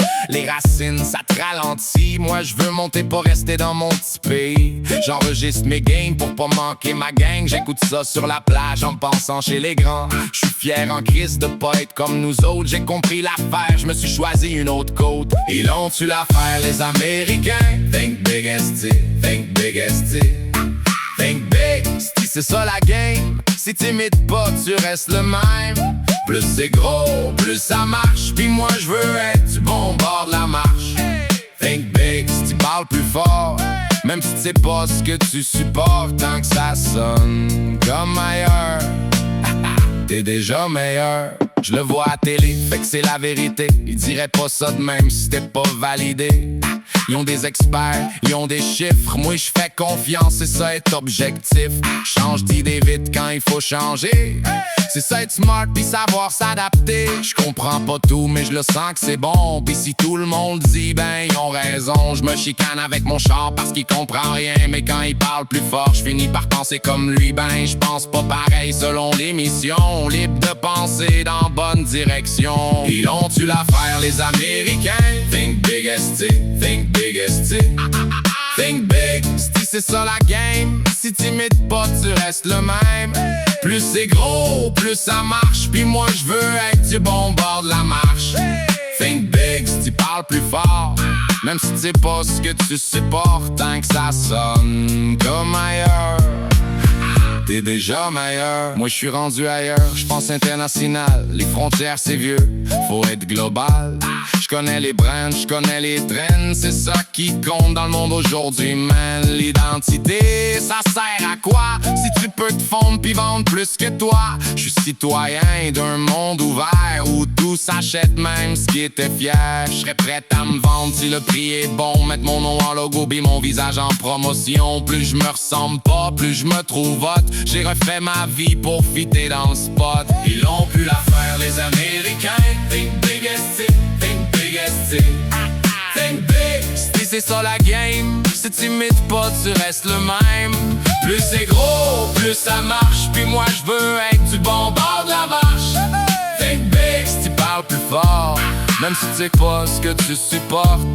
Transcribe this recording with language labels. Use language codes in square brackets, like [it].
[fr] Les racines, ça te ralentit. Moi je veux monter pour rester dans mon petit pays. J'enregistre mes games pour pas manquer ma gang. J'écoute ça sur la plage en pensant chez les grands. Je suis fier en crise de pas être comme nous autres. J'ai compris l'affaire, je me suis choisi une autre côte. Ils ont tu l'affaire les Américains. [en] Think big ST, think big ST. Think big, [fr] c'est ça la game. Si t'imites pas, tu restes le même. Plus c'est gros, plus ça marche. Puis moi je veux être du bon bord de la marche. [en] Think big, [fr] si tu parles plus fort. Même si tu sais pas ce que tu supportes. Tant que ça sonne comme ailleurs, t'es déjà meilleur. Je le vois à télé, fait que c'est la vérité. Ils diraient pas ça de même si c'était pas validé. Ils ont des experts, ils ont des chiffres. Moi je fais confiance, c'est ça être objectif. Change d'idée vite quand il faut changer. C'est ça être smart pis savoir s'adapter. Je comprends pas tout mais je le sens que c'est bon. Pis si tout le monde dit ben ils ont raison. Je me chicane avec mon char parce qu'il comprend rien. Mais quand il parle plus fort je finis par penser comme lui. Ben je pense pas pareil selon l'émission. Libre de penser dans bonne direction. Ils ont tu l'affaire les Américains. [en] Think big ST, think big ST. Think big, [fr] c'est ça la game. Si t'imites pas, tu restes le même. Plus c'est gros, plus ça marche. Puis moi je veux être du bon bord de la marche. [en] Think big, [fr] si tu parles plus fort. Même si tu sais pas ce que tu supportes. Tant que ça sonne comme ailleurs, t'es déjà meilleur. Moi je suis rendu ailleurs, je pense international. Les frontières c'est vieux, faut être global. Je connais les brands, je connais les trends. C'est ça qui compte dans le monde aujourd'hui, man. L'identité, ça sert à quoi? Si tu peux te fondre pis vendre plus que toi. Je suis citoyen d'un monde ouvert où tout s'achète, même ce qui était fier. Je serais prêt à me vendre si le prix est bon. Mettre mon nom en logo pis mon visage en promotion. Plus je me ressemble pas, plus je me trouve hot. J'ai refait ma vie pour fitter dans le spot. Ils ont pu la faire les Américains. [en] Think big ST, think big ST. Think big, [fr] c'est ça la game. Si t'imites pas, tu restes le même. Plus c'est gros, plus ça marche. Puis moi je veux être du bon bord de la marche. [en] Think big, [fr] si tu parles plus fort. Même si tu sais pas ce que tu supportes.